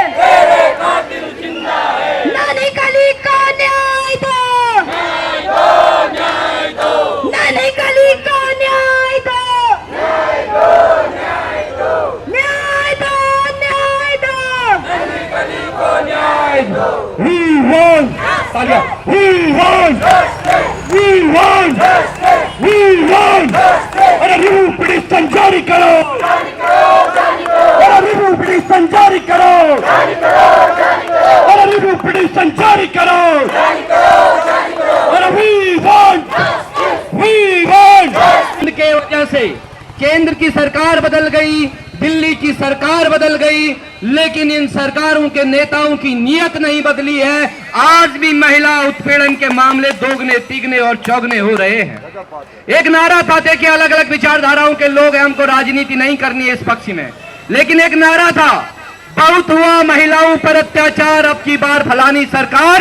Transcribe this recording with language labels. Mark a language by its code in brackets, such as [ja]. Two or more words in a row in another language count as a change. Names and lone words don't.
[hi] तेरे कातिल जिंदा है। नन्ही कली का न्याय दो, न्याय दो, न्याय दो, नन्ही कली का न्याय दो, न्याय दो, न्याय दो, न्याय दो, न्याय दो। नन्ही कली को न्याय दो। [en] We want, we want, we want, we want। [hi] अरे [en] review petition [hi] जारी करो, अरे [en] review petition [hi] जारी करो, अरे [en] review petition [hi] जारी करो, अरे [en] we want, we want। [hi] के वजह से केंद्र की सरकार बदल गई, दिल्ली की सरकार बदल गई, लेकिन इन सरकारों के नेताओं की नीयत नहीं बदली है। आज भी महिला उत्पीड़न के मामले दोगुने, तिगने और चौगने हो रहे हैं। एक नारा था, देखिए अलग अलग विचारधाराओं के लोग हैं, हमको राजनीति नहीं करनी है इस पक्ष में, लेकिन एक नारा था, बहुत हुआ महिलाओं पर अत्याचार, अब की बार फलानी सरकार।